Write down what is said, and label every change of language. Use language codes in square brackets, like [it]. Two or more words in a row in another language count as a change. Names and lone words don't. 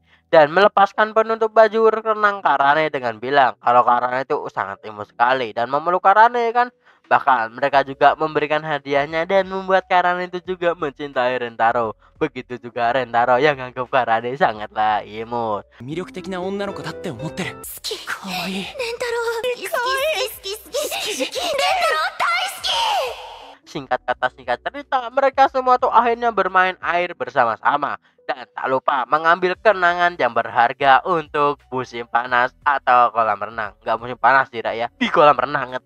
[id] Dan melepaskan penutup baju renang Karane dengan bilang kalau Karane itu sangat imut sekali dan memeluk Karane kan. Bahkan mereka juga memberikan hadiahnya dan membuat Karane itu juga mencintai Rentaro. Begitu juga Rentaro yang anggap Karane sangatlah imut. [ja] 魅力的な女の子だって思ってる好きかわいい [id] Singkat kata singkat cerita, mereka semua tuh akhirnya bermain air bersama-sama. Dan tak lupa mengambil kenangan yang berharga untuk musim panas atau kolam renang. Nggak musim panas tidak ya, di kolam renang.